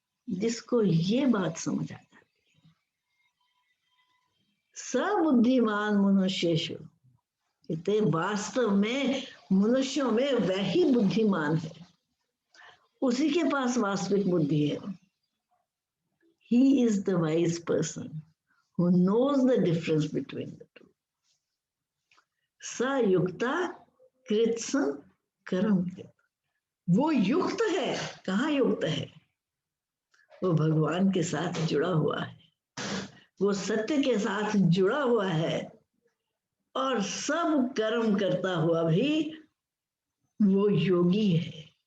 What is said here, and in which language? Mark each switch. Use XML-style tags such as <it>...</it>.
<hi>जिसको ये बात समझ आ जाती है,</hi> <sa>सबुद्धिमान मनुष्येषु,</sa> <hi>कहते वास्तव में मनुष्यों में वही बुद्धिमान है, उसी के पास वास्तविक बुद्धि है।</hi> <en>He is the wise person who knows the difference between the two.</en> <sa>स युक्ता कृत्सं कर्म कृत।</sa> <hi>वो युक्त है। कहाँ युक्त है? वो भगवान के साथ जुड़ा हुआ है, वो सत्य के साथ जुड़ा हुआ है, और सब कर्म करता हुआ भी वो योगी है।</hi>